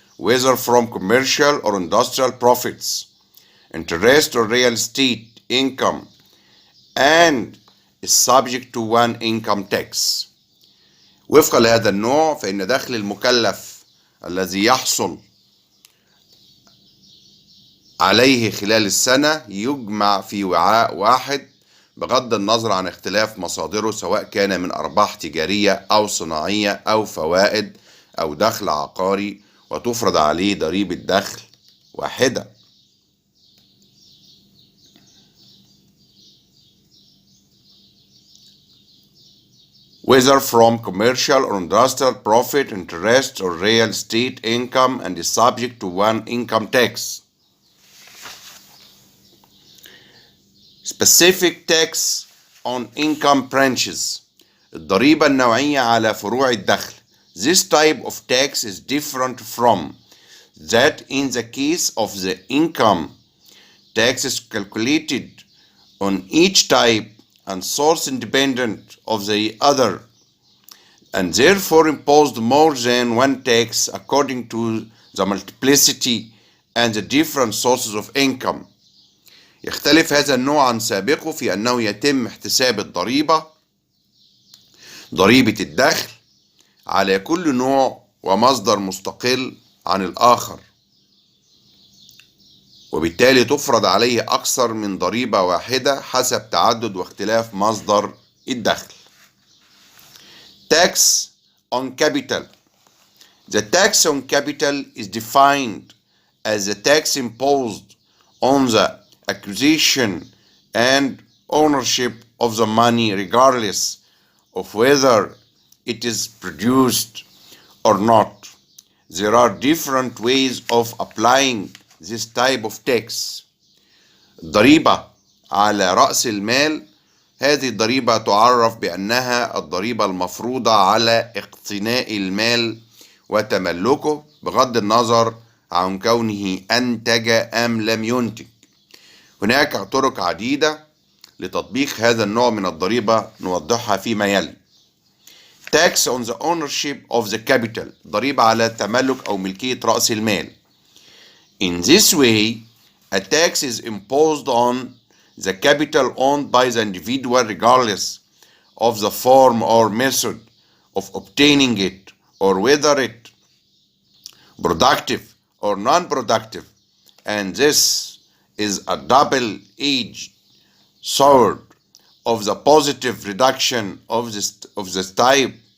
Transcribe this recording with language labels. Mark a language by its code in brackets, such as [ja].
[en] whether from commercial or industrial profits, interest or real estate income, and is subject to one income tax. [ar] وفقا لهذا النوع فإن دخل المكلف الذي يحصل عليه خلال السنة يجمع في وعاء واحد بغض النظر عن اختلاف مصادره، سواء كان من أرباح تجارية أو صناعية أو فوائد أو دخل عقاري، وتفرض عليه ضريبة دخل واحدة. [en] whether from commercial or industrial profit, interest, or real estate income, and is subject to one income tax. Specific tax on income branches. [ar] الضريبة النوعية على فروع الدخل. [en] This type of tax is different from that in the case of the income tax is calculated on each type and source independent of the other, and therefore imposed more than one tax according to the multiplicity and the different sources of income. [ar] يختلف هذا النوع عن سابقه في أنه يتم احتساب ضريبة الدخل على كل نوع ومصدر مستقل عن الآخر، وبالتالي تفرض عليه أكثر من ضريبة واحدة حسب تعدد واختلاف مصدر الدخل. [en] Tax on capital. The tax on capital is defined as the tax imposed on the acquisition and ownership of the money regardless of whether it is produced or not. There are different ways of applying this type of tax. [ar] الضريبة على رأس المال. هذه الضريبة تعرف بأنها الضريبة المفروضة على اقتناء المال وتملكه بغض النظر عن كونه أنتج أم لم ينتج. هناك طرق عديدة لتطبيق هذا النوع من الضريبة نوضحها فيما يلي. [en] Tax on the ownership of the capital. [ar] ضريبة على تملك أو ملكية رأس المال. [en] In this way, a tax is imposed on the capital owned by the individual regardless of the form or method of obtaining it, or whether it productive or non-productive, and this is a double-edged sword of the positive reduction of this type.